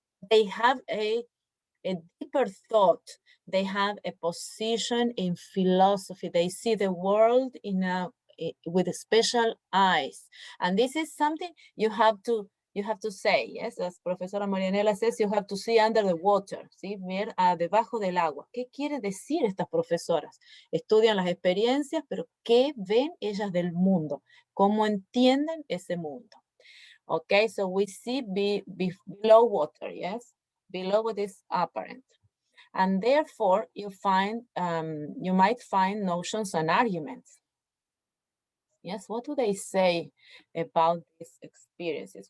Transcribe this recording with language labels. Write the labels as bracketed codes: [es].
[en] They have a deeper thought. They have a position in philosophy. They see the world with special eyes. And this is something you have to say, yes, as Profesora Marianela says, you have to see under the water, ¿sí? [es] Ver debajo del agua. ¿Qué quieren decir estas profesoras? Estudian las experiencias, pero ¿qué ven ellas del mundo? ¿Cómo entienden ese mundo? [en] Okay, so we see below water, yes? Below what is apparent. And therefore, you might find notions and arguments. Yes, what do they say about these experiences?